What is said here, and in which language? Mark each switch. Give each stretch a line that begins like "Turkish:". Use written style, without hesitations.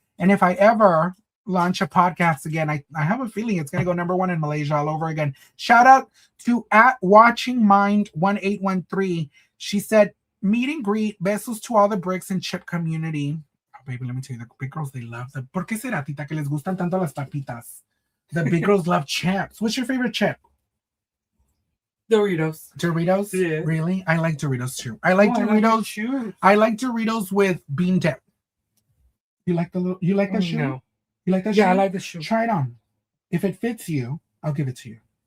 English: And if I ever launch a podcast again, I have a feeling it's going to go #1 in Malaysia all over again. Shout out to at Watching Mind 1813. She said, meet and greet, besos to all the Bricks and Chip community. Oh, baby, let me tell you, the big girls, they love them.
Spanish: ¿Por qué será, tita, que les gustan tanto las papitas?
English: The big girls love chips. What's your favorite chip? Doritos. Doritos? Yeah. Really? I like Doritos too. I like Doritos. I like Doritos with bean dip. You like the shoe? No. You like that shoe? Yeah, I like the shoe. Try it on. If it fits you, I'll give it to you.